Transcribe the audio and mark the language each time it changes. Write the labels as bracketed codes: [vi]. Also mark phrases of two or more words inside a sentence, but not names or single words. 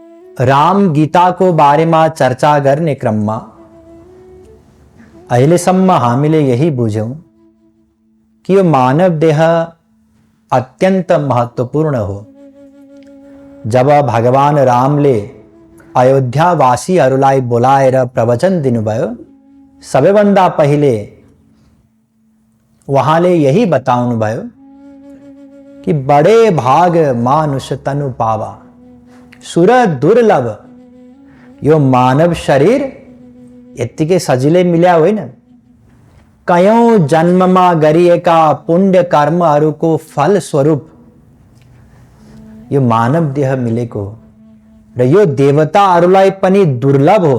[ne] राम गीताको बारेमा चर्चा गर्ने क्रममा अहिलेसम्म हामीले यही बुझ्यौं कि यो मानव देह अत्यन्त महत्त्वपूर्ण हो। जब भगवान रामले अयोध्यावासीहरूलाई बोलाएर प्रवचन दिनुभयो, सबैभन्दा पहिले उहाँले यही बताउनुभयो कि [awa] बडे भाग मानुष तनु पावा, सुर दुर्लभ। [ne] यो मानव शरीर यत्तिकै सजिलै मिल्या होइन। कयौं जन्ममा गरिएका पुण्य कर्महरूको फल स्वरूप यो मानव देह मिलेको हो र यो देवताहरूलाई पनि दुर्लभ हो।